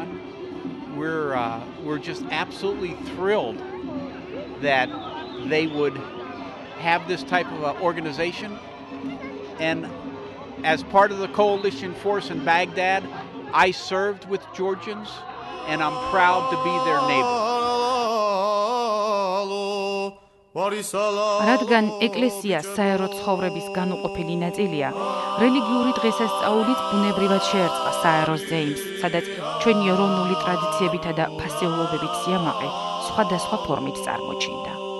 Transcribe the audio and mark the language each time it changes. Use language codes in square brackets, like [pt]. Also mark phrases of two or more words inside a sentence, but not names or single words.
[en] We're just absolutely thrilled that they would have this type of organization. And as part of the coalition force in Baghdad, I served with Georgians, and I'm proud to be their neighbor. [ka] რადგან ეკლესია საერო ცხოვრების განუყოფელი ნაწილია, რელიგიური დღესასწაულით ბუნებრივად შეერწყა საეროს ზეიმს, სადაც ჩვენი ეროვნული ტრადიციებითა და ფასეულობებით სიამაყე სხვადასხვა ფორმით წარმოჩინდა.